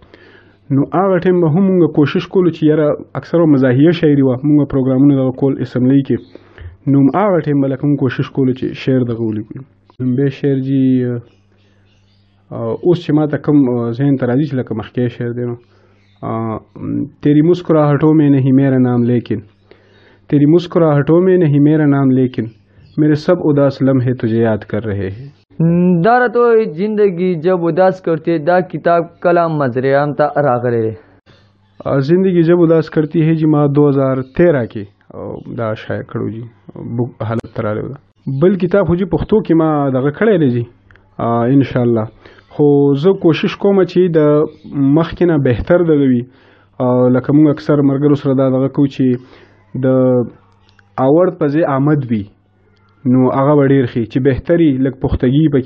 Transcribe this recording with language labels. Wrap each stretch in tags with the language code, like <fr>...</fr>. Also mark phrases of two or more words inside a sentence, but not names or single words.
<ps>نو هغه ټایم به هم موږ کوشش کولو چې یاره اکثره مزاحیه شاعري وه، موږ پروګرامونه دغه کول اسمبلۍ کې. نو هغه ټایم به لکه موږ کوشش کولو چې شعر دغه ولیکو. ډومبی شعر جي اوس چې ما ته کوم ذهن ته راځي چې لکه مخکې شعر دی نو</ps> <ur>تیری مسکراہٹوں میں نہیں میرا نام لیکن، تیری مسکراہٹوں میں نہیں میرا نام لیکن میرے سب اداس لمحے تجھے یاد کر رہے ہیں.</ur> <ps>دا راته وایي زندگی جب اداس کرتی دا کتاب کله مزریان ته راغلی دی؟ زندگی جب اداس کرتی ہے جی ما 2013 کې دا شایع کړو جی، بک حالت ته راغلی ده. بل کتاب خو جی پښتو کې ما دغه کړی دی جی انشاءالله. خو زه کوشش کوم چې د مخکې نه بهتر دغه وي، لکه موږ اکثر ملګرو سره دا دغه کوو چې د اول په ځای آمد وي، نو هغه به ډېر ښي چې بهتري لږ پختګي پکې.</ps>